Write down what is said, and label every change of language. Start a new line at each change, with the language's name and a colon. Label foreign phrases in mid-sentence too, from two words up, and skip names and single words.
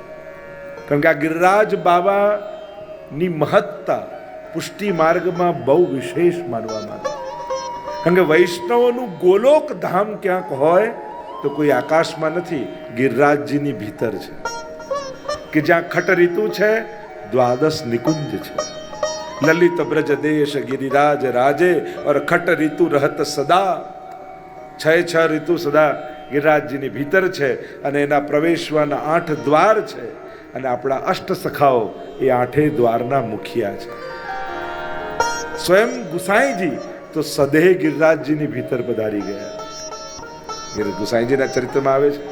Gujarati: કારણ કે આ ગિરિરાજ બાબાની મહત્તા પુષ્ટિ માર્ગમાં બહુ વિશેષ માનવામાં આવે. કારણ કે વૈષ્ણવોનું ગોલોક ધામ ક્યાંક હોય તો કોઈ આકાશમાં નથી, ગિરિરાજજીની ભીતર છે. કે જ્યાં ખટ ઋતુ છે, દ્વાદશ નિકુંજ છે.
Braj: ललित ब्रज देश गिरिराज राजे और खट ऋतु रहत सदा.
Gujarati: 6 ऋतु સદા ગિરિરાજજીની ભીતર છે. અને એના પ્રવેશવાના 8 દ્વાર છે. અને આપણા અષ્ટ સખાઓ એ 8 દ્વારના મુખિયા છે. સ્વયં ગુસાઈજી તો સદેહ ગિરિરાજજીની ભીતર પધારી ગયા. ગુસાઈજીના ચરિત્રમાં આવે છે.